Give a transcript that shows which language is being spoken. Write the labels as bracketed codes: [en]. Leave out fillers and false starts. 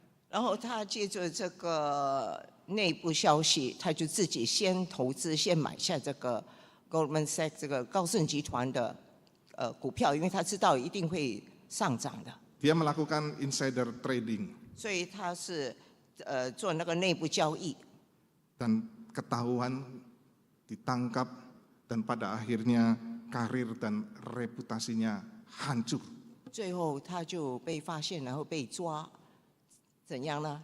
[zh] 然后他借着这个内部消息，他就自己先投资，先买下这个 Goldman Sachs 这个高盛集团的股票，因为他知道一定会上涨的， [id] Dia melakukan insider trading [zh] 所以他是做那个内部交易。 [id] dan ketahuan, ditangkap, dan pada akhirnya karir dan reputasinya hancur. [zh] 最后他就被发现，然后被抓，怎样呢？